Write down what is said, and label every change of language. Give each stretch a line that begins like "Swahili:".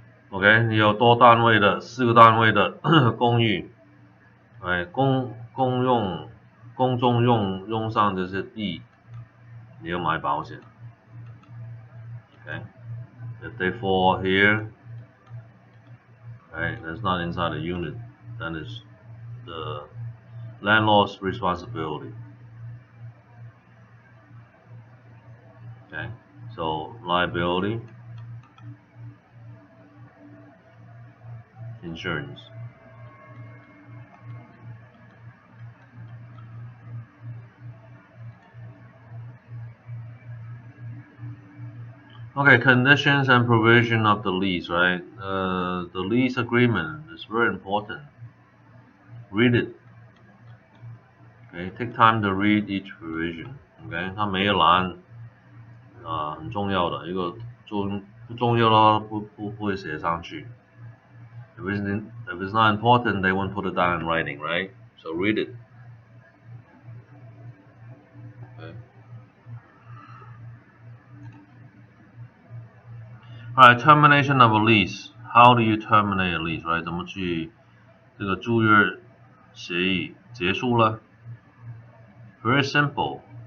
Chinese: OK， 你有多单位的4个单位的公寓，公众用上这些地，你要买保险。
English: OK， if they fall here, right, that's not inside the unit, that is the landlord's responsibility. Okay, so liability, insurance. Okay, conditions and provision of the lease, right? The lease agreement is very important. Read it. Okay, take time to read each provision.
Chinese: Okay, 它每一栏很重要的，一个不重要的话不会写上去。
English: If it's not important, they won't put it down in writing, right? So read it. Okay. Alright, termination of a lease. How do you terminate a lease, right?
Chinese: 怎么去这个租约协议结束了 ？
English: Very simple.